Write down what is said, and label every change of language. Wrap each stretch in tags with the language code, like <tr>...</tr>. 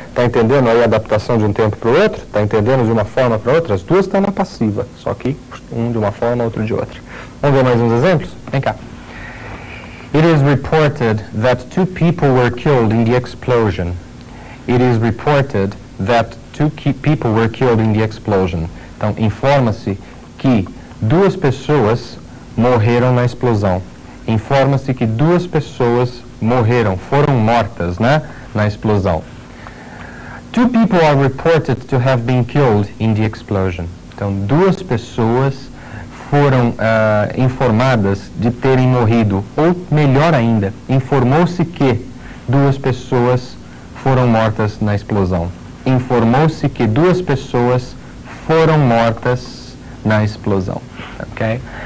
<pt>Está entendendo aí a adaptação de um tempo para o outro? Está entendendo de uma forma para outra? As duas estão na passiva, só que um de uma forma, outro de outra. Vamos ver mais uns exemplos? Vem cá.</pt> <en>It is reported that 2 people were killed in the explosion. It is reported that 2 people were killed in the explosion.</en> <pt>Então, informa-se que 2 pessoas morreram na explosão. Informa-se que 2 pessoas morreram, foram mortas, né? Na explosão.</pt> <en>2 people are reported to have been killed in the explosion.</en> <pt>Então, 2 pessoas foram informadas de terem morrido, ou melhor ainda, informou-se que 2 pessoas foram mortas na explosão. Informou-se que 2 pessoas foram mortas na explosão, ok?</pt>